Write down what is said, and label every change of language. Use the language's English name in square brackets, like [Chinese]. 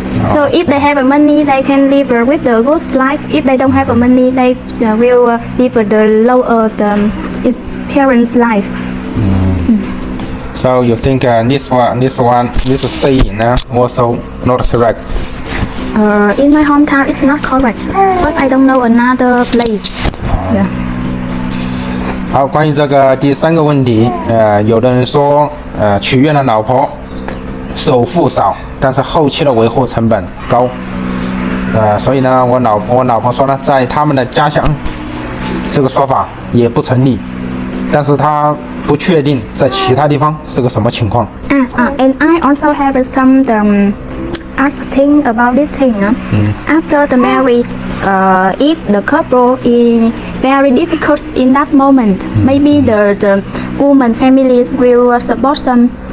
[English] So if they have money, they can live with the good life. If they don't have money, they will live the lower parents' life. So you think this saying also not correct? In my hometown, it's not correct. But I don't know another place. Yeah. [Chinese] 好，关于这个第三个问题，有的人说，娶越南老婆，首付少，但是后期的维护成本高，所以呢，我老婆说呢，在他们的家乡，这个说法也不成立，但是她不确定在其他地方是个什么情况。 [English] And I also have some thing about this thing. After the marriage, if the couple is very difficult in that moment, maybe the woman families will support them.